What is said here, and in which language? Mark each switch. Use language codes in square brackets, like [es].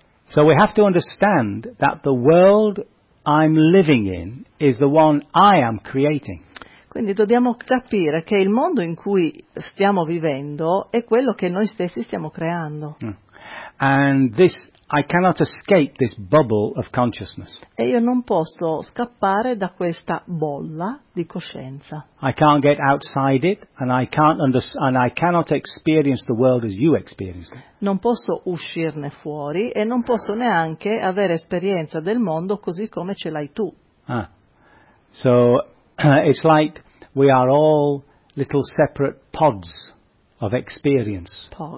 [en] So we have to understand that the world I'm living in is the one I am creating. [it] Quindi dobbiamo capire che il mondo in cui stiamo vivendo è quello che noi stessi stiamo creando. [en] And this, I cannot escape this bubble of consciousness. [it] E io non posso scappare da questa bolla di coscienza. [en] I can't get outside it, and I cannot experience the world as you experience it. [it] Non posso uscirne fuori e non posso neanche avere esperienza del mondo così come ce l'hai tu. [en] So it's like we are all little separate pods of experience.